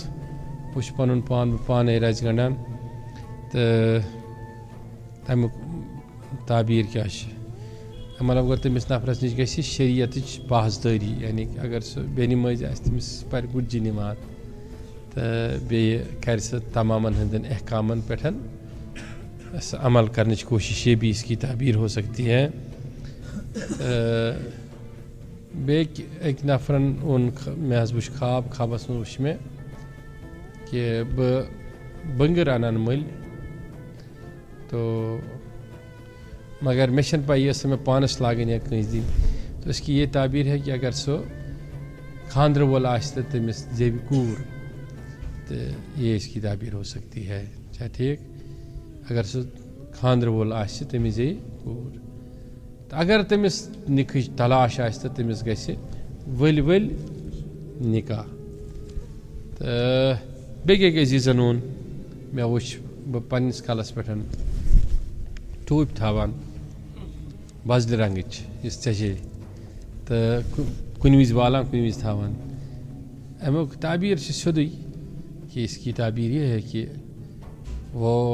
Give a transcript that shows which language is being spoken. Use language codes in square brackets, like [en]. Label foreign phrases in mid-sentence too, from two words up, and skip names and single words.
[ks] وٕچھ پَنُن پان بہٕ پانَے رَزِ گنٛڈان تہٕ تَمیُک تعبیٖر کیٛاہ چھِ مطلب اگر تٔمِس نفرَس نِش گژھِ شریعتٕچ پاسدٲری یعنی کہ اگر سُہ بیٚنہِ مٔنٛزۍ آسہِ تٔمِس پَرِ گُتجہِ نِماز تہٕ بیٚیہِ کَرِ سُہ تمامَن ہٕنٛدٮ۪ن احکامَن پٮ۪ٹھ سُہ عمل کَرنٕچ کوٗشِش [ur] یہ بھی اس کی تعبیٖر ہو سکتی ہے [ks] بیٚکہِ أکۍ نفرَن ووٚن مےٚ حظ وٕچھ خوابَس منٛز وٕچھ مےٚ کہ بہٕ بٔنٛگٕر اَنان مٔلۍ تو مگر مےٚ چھَنہٕ پَے یہِ ٲسا مےٚ پانَس لاگٕنۍ یا کٲنٛسہِ دِنۍ [ur] تو اس کی یہ تعبیٖر ہے کہ [ks] اگر سُہ خاندرٕ وول آسہِ تہٕ تٔمِس زیٚوِ کوٗر تہٕ [ur] یہ اس کی تعبیٖر ہو سکتی ہے [ks] چھا ٹھیٖک اگر سُہ خاندرٕ وول آسہِ تٔمِس زیٚوِ کوٗر تہٕ اگر تٔمِس نِکہٕچ تلاش آسہِ تہٕ تٔمِس گژھِ ؤلۍ ؤلۍ نِکاح تہٕ بیٚیہِ أکۍ عزیٖزَن ووٚن مےٚ وٕچھ بہٕ پنٛنِس کَلَس پٮ۪ٹھ ٹوٗپۍ تھاوان وۄزلہِ رنٛگٕچ یُس ژےٚ تہٕ کُنہِ وِزِ والان کُنہِ وِزِ تھاوان اَمیُک تعبیٖر چھِ سیوٚدُے [ur] کہ اس کی تعبیٖر یہ ہے کہ وہ